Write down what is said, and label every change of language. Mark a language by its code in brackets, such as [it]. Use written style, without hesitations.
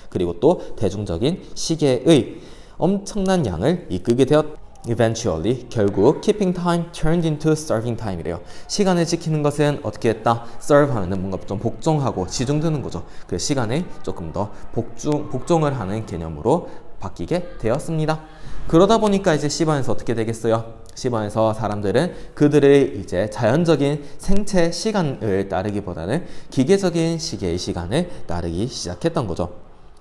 [ko] 그리고 또 대중적인 시계의 엄청난 양을 이끌게 되었다. [en] Eventually, [ko] 결국 [en] keeping time turned into serving time이래요. [ko] 시간을 지키는 것은 어떻게 했다? serve 하면은 뭔가 좀 복종하고 시중드는 거죠. 그래서 시간을 조금 더 복종을 하는 개념으로 바뀌게 되었습니다. 그러다 보니까 이제 C번에서 어떻게 되겠어요? C번에서 사람들은 그들의 이제 자연적인 생체 시간을 따르기보다는 기계적인 시계의 시간을 따르기 시작했던 거죠.